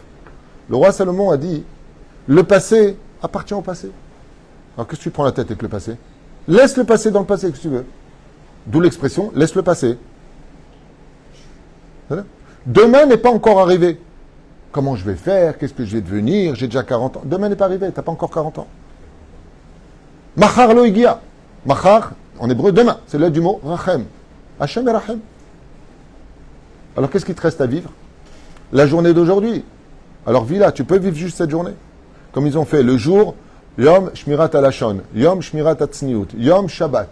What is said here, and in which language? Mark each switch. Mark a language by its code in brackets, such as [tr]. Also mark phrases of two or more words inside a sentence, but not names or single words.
[fr] Le roi Salomon a dit, le passé appartient au passé. Alors qu'est-ce que tu prends la tête avec le passé? Laisse le passé dans le passé, que tu veux. D'où l'expression, laisse le passé. Voilà. Demain n'est pas encore arrivé. Comment je vais faire? Qu'est-ce que je vais devenir? J'ai déjà 40 ans. Demain n'est pas arrivé, tu n'as pas encore 40 ans. [he] מחר לא יגיע. מחר, [fr] en hébreu, demain. C'est l'aide du mot rachem. Hachem et rachem. Alors qu'est-ce qui te reste à vivre? La journée d'aujourd'hui. Alors vis là, tu peux vivre juste cette journée. Comme ils ont fait le jour, [he] יום שמירת הלשון, יום שמירת צניעות, יום שבת.